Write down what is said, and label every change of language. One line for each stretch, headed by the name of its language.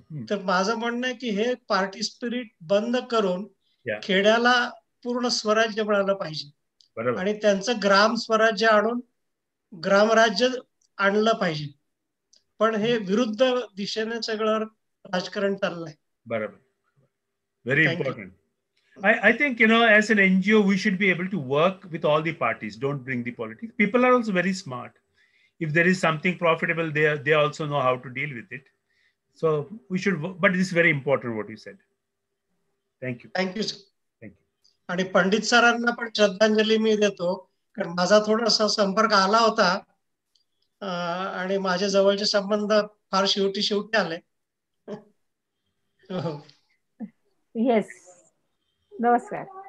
Marathi: तर माझं म्हणणं आहे की हे पार्टी स्पिरिट बंद करून खेड्याला पूर्ण स्वराज्य मिळालं पाहिजे आणि त्यांचं ग्राम स्वराज्य आणून ग्रामराज्य आणलं पाहिजे. पण हे विरुद्ध दिशेने सगळं राजकारण चाललंय. बरोबर.
English: Very important. I think, as an NGO, we should be able to work with all the parties. Don't bring the politics. People are also very smart. If there is something profitable, they also know how to deal with it. So we should, but this is very important what you said. Thank you. Thank you, sir. Thank you.
Marathi: आणि पंडित सरांना पण श्रद्धांजली मी देतो, कारण माझा थोडासा संपर्क आला होता आणि माझ्या जवळचे संबंध फार शेवटी आले. येस, नमस्कार.